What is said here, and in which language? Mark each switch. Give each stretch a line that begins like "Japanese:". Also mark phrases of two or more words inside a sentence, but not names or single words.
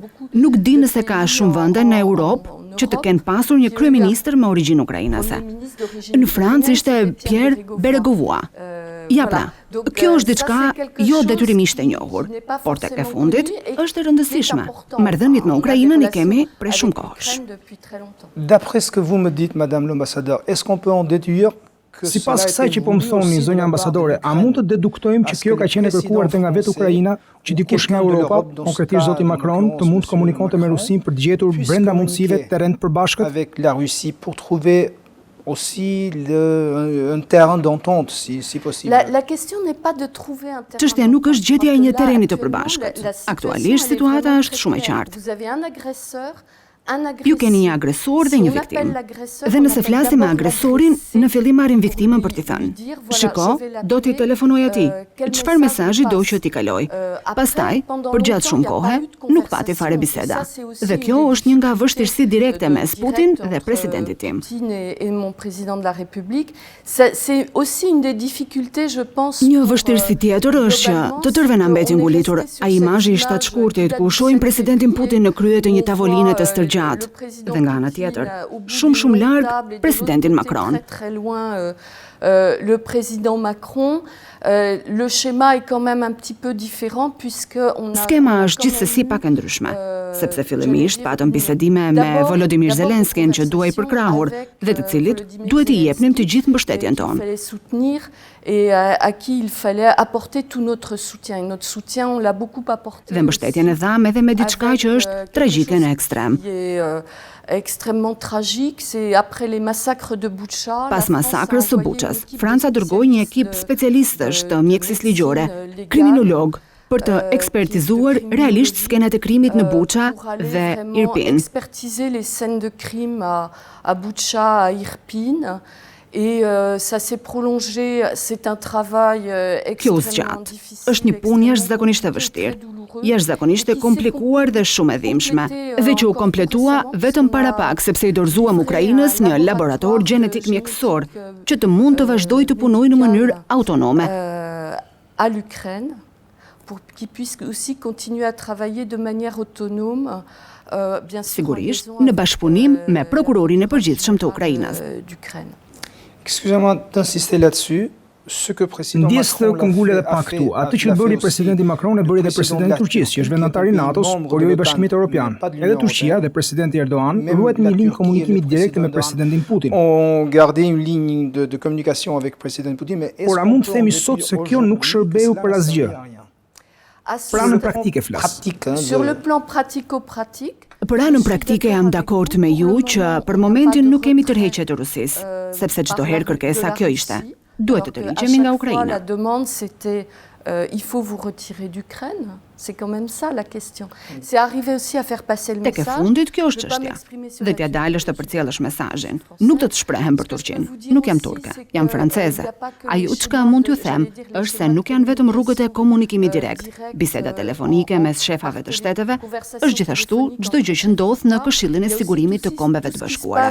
Albanian: Nuk di nëse ka shumë vende në Europë që të kenë pasur një kryeministër me origjinë ukrainase. Në Francë ishte Pierre Bérégovoy. Ja pra, kjo është diçka jo detyrimisht e njohur, por tek e fundit është e rëndësishme. Marrëdhëniet me Ukrainën i kemi prej shumë kohësh.
French: D'après ce que vous me dites, Madame l'ambassadeur, est-ce qu'on peut en déduire que
Albanian: Sipas kësaj që po më thoni, zonja ambasadore, a mund të deduktojmë që kjo ka qenë e kërkuar edhe nga vetë Ukraina, që dikush nga Europa, konkretisht zoti Macron, të mund të komunikonte me Rusinë për të gjetur brenda mundësive terren të përbashkët?
French: avec la Russie pour trouver aussi un terrain d'entente, si possible. La question n'est pas de trouver un terrain.
Albanian: Çështja nuk është gjetja e një terreni të përbashkët. Aktualisht situata është shumë e qartë.
French: Vous avez un agresseur.
Albanian: Ju keni një agresor dhe një viktim. Dhe nëse flasim me agresorin, në fillim marrim viktimën për t'i thënë: "Shiko, do t'i telefonoj atij. Çfarë mesazhi do që t'i kaloj?" Pastaj, përgjatë shumë kohe, nuk pati fare biseda. Dhe kjo është një nga vështirësitë direkte mes Putin dhe presidentit tim.
French: Et mon président de la République, c'est aussi une des difficultés, je pense.
Albanian: Një vështirësi tjetër është që të tërve na mbeti ngulitur ai imazhi i shtatshkurtit ku shohim presidentin Putin në krye të një tavoline të stërgjatë. Dhe nga ana tjetër, shumë larg presidentin Macron.
French: Très loin le président Macron. Le schéma est quand même un petit peu différent puisque on a.
Albanian: Skema është gjithsesi pak e ndryshme, sepse fillimisht patëm bisedime me Volodymyr Zelenskin që duhej përkrahur dhe të cilit duhet i jepnim të gjithë mbështetjen tonë.
French: Et à qui il fallait apporter tout notre soutien. Notre soutien, on l'a beaucoup apporté.
Albanian: Dhe mbështetjen e dham edhe me diçka që është tragjike në ekstrem.
French: Extrêmement tragique, c'est après les massacres de Bucha.
Albanian: Pas masakrës së Buchas, Franca dërgoi një ekip specialistësh të mjekësisë ligjore, kriminolog, për të ekspertizuar realisht skenat e krimit në Bucha dhe Irpin.
French: Expertiser les scènes de crime à Bucha, à Irpin. Et ça s'est prolongé, c'est un travail extrêmement difficile.
Albanian: Është një punë jashtëzakonisht e vështirë, jashtëzakonisht e komplikuar dhe shumë e dhimbshme, dhe që u kompletua vetëm para pak sepse i dorëzuam Ukrainës një laborator gjenetik mjekësor që të mund të vazhdojë të punojë në mënyrë autonome.
French: À l'Ukraine, pour qu'ils puissent aussi continuer à travailler de manière autonome.
Albanian: Sigurisht, në bashkëpunim me prokurorin e përgjithshëm të Ukrainës.
French: Excusez-moi d'insister là-dessus.
Albanian: Ndjes të këngule dhe pak këtu, atë që bëri presidenti Macron e bëri dhe presidenti Turqisë, që është vendatar i NATO-s, por jo i Bashkimit Evropian. Edhe Turqia dhe presidenti Erdogan ruajt një linjë komunikimi direkte me presidentin Putin.
French: On gardait une ligne de communication avec president Putin, mais
Albanian: por a mund të themi sot se kjo nuk shërbeu për asgjë. Pra në praktike flas.
French: Sur le plan pratico-pratique.
Albanian: Për anën praktike jam dakord me ju që për momentin nuk kemi tërheqje të Rusisë, sepse çdo herë kërkesa kjo ishte. Duhet të tërhiqemi nga Ukraina.
French: La demande c'était il faut vous retirer d'Ukraine. C'est quand même ça la question. C'est arrivé aussi à faire passer le message.
Albanian: Tek e fundit kjo është çështja. Dhe t'ja dalësh të përcjellësh mesazhin. Nuk të shprehem për Turqinë. Nuk jam turke, jam franceze. Ajo çka mund t'ju them është se nuk janë vetëm rrugët e komunikimit direkt, biseda telefonike mes shefave të shteteve, është gjithashtu çdo gjë që ndodh në Këshillin e Sigurimit të Kombeve të Bashkuara.